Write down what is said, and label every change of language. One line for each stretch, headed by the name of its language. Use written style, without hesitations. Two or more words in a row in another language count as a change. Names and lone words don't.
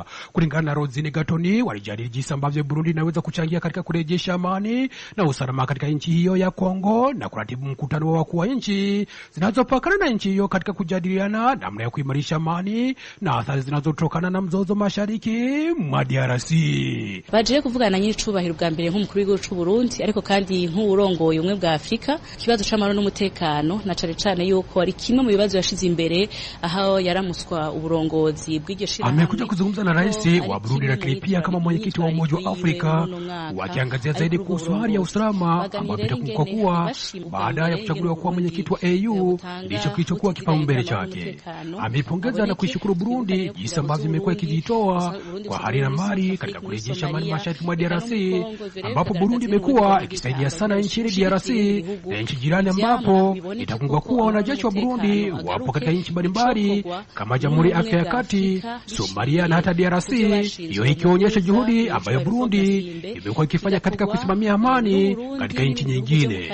Swahili: Kulingana na Rosine Gatoni, walijadili jinsi ambavyo Burundi inaweza kuchangia katika kurejesha amani na usalama katika nchi hiyo ya Kongo na kuratibu mkutano wa wakuu wa nchi zinazopakana na nchi hiyo katika kujadiliana namna ya kuimarisha amani na athari zinazotokana na mzozo mashariki mwa DRC.
Rundi: Baje kuvugana na nyicubahiro bwa mbere nk'umukuru w'igihugu cy'u Burundi, ariko kandi nk'urongoye umwe bwa Afrika, kibazo c'amahoro n'umutekano na cane yuko ari kimwe mu bibazo yashize imbere aho yaramuswa uburongozi bw'igishira.
Swahili: Amekuja kuzungumza na rais wa Burundi lakini pia kama mwenyekiti wa Umoja wa Afrika, wakiangazia zaidi kuhusu hali ya usalama ambapo itakumbuka kuwa baada ya kuchaguliwa kuwa mwenyekiti wa AU ndicho kilichokuwa kipaumbele chake. Amepongeza na kuishukuru Burundi jinsi ambavyo imekuwa ikijitoa kwa hali na mali katika kurejesha amani mashariki mwa DRC, ambapo Burundi imekuwa ikisaidia sana nchini DRC na nchi jirani, ambapo itakumbuka kuwa wanajeshi wa Burundi wapo katika nchi mbalimbali kama Jamhuri ya Afrika ya Kati, Somalia na hata DRC, hiyo ikionyesha juhudi ambayo Burundi imekuwa ikifanya katika kusimamia amani katika nchi nyingine.